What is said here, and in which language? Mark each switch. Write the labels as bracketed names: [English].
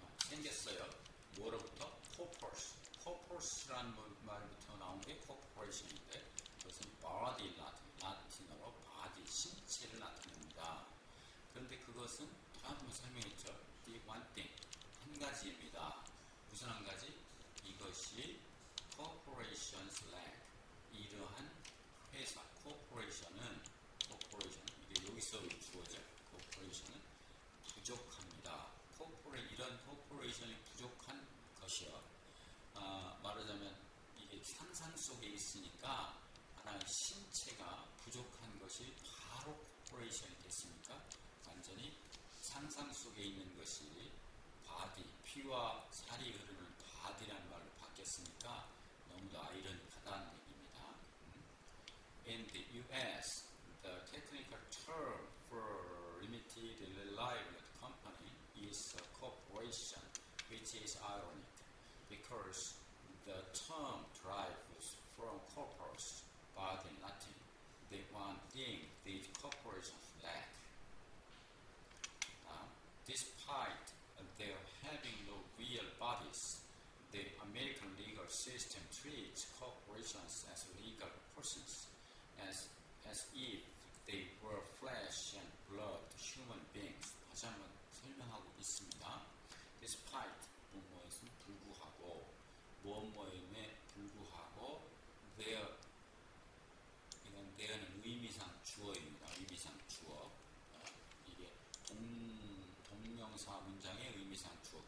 [Korean] 생겼어요. 뭐로부터? corpus라는 말부터 나온 게 corporation인데 그것은 body 라틴어로 body, 신체를 나타냅니다. 그런데 그것은 한번 설명했죠. [English] The one thing, [Korean] 한 가지입니다. 무슨 한 가지? 이것이 [English] corporations lack, [Korean] 이러한 회사, corporation은 이게 여기서 주어져. corporation은 부족합니다. 이런 corporation이 부족한 것이요. 말하자면 이게 상상 속에 있으니까 하나의 신체가 부족한 것이 바로 corporation이 됐으니까 완전히 상상 속에 있는 것이 바디, 피와 살이 흐르는 바디라는 말로 바뀌었으니까 너무도 아이러니하다는 얘기입니다. [English] In the U.S., the technical term for limited liability company is a corporation, which is ironic because the term derives from corpus, body in Latin, the one thing these corporations lack. Despite their having no real bodies, the American legal system treats corporations as legal persons, as if they were flesh and blood human beings. [Korean] 다시 한번 설명하고 있습니다. Despite 뭐뭐에는 불구하고, 뭐뭐에 불구하고, there는 의미상 주어입니다. 의미상 주어. 이게 동명사 문장의 의미상 주어.